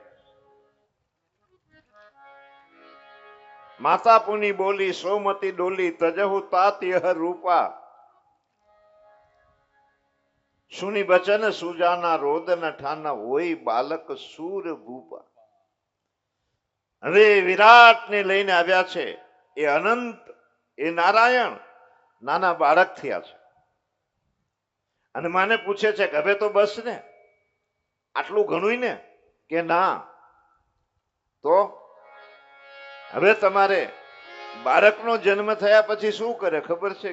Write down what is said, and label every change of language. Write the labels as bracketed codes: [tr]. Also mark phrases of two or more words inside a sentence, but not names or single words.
[awa] माता पुनी बोली सोमती डोली तजहु तात यह रूपा. सुनी बचन सुजाना रोदन ठाना होई बालक सूर भूपा. [gu] હવે વિરાટ ને લઈને આવ્યા છે એ અનંત, એ નારાયણ નાના બાળક થયા છે. અને માને પૂછે છે કે હવે તો બસ ને, આટલું ઘણું ને? કે ના, તો હવે તમારે બાળકનો જન્મ થયા પછી શું કરે ખબર છે?